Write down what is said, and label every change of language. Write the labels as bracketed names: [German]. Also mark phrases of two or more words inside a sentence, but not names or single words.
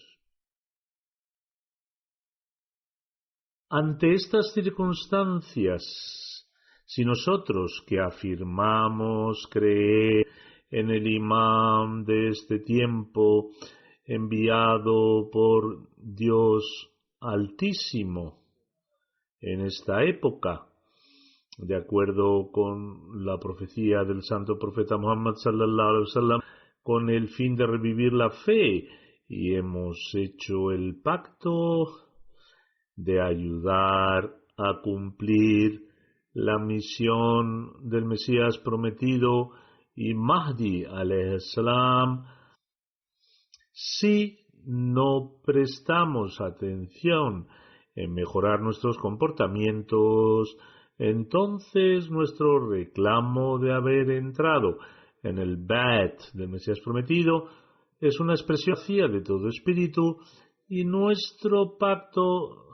[Spanish] Ante estas circunstancias, si nosotros que afirmamos creer en el imán de este tiempo enviado por Dios Altísimo en esta época, de acuerdo con la profecía del santo profeta Muhammad [Arabic] صلى الله عليه وسلم, [Spanish] con el fin de revivir la fe, y hemos hecho el pacto de ayudar a cumplir la misión del Mesías Prometido y Mahdi [Arabic] عليه السلام, [Spanish] si no prestamos atención en mejorar nuestros comportamientos, entonces nuestro reclamo de haber entrado en el Bait del Mesías Prometido es una expresión vacía de todo espíritu, y nuestro pacto